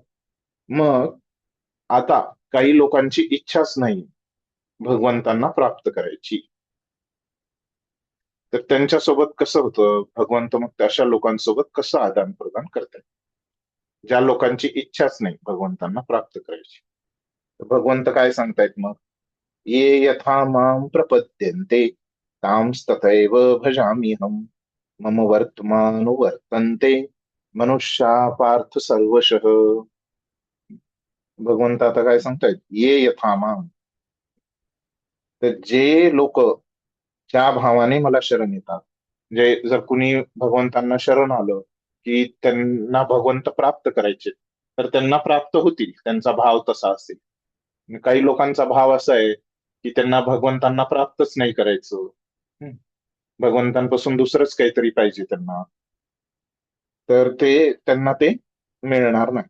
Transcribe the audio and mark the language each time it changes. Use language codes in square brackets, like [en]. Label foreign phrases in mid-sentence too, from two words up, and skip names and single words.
[mr] मग आता काही लोकांची इच्छाच नाही भगवंतांना प्राप्त करायची, तर त्यांच्यासोबत कसं होतं भगवंत? मग अशा लोकांसोबत कसं आदान प्रदान करतात, ज्या लोकांची इच्छाच नाही भगवंतांना प्राप्त करायची? तर भगवंत काय सांगतायत मग? [sa] ये यथा माम प्रपद्यन्ते तांस्तथैव भजाम्यहम् मम वर्तमानुवर्तन्ते मनुष्या पार्थ सर्वशः. [mr] भगवंत आता काय सांगतायत? [sa] ये यथा माम. [mr] तर जे लोक ज्या भावाने मला शरण येतात, म्हणजे जर कुणी भगवंतांना शरण आलं की त्यांना भगवंत प्राप्त करायचे, तर त्यांना प्राप्त होतील, त्यांचा भाव तसा असेल. आणि काही लोकांचा भाव असा आहे की त्यांना भगवंतांना प्राप्तच नाही करायचं, हं, भगवंतांपासून दुसरंच काहीतरी पाहिजे त्यांना, तर ते त्यांना ते मिळणार नाही.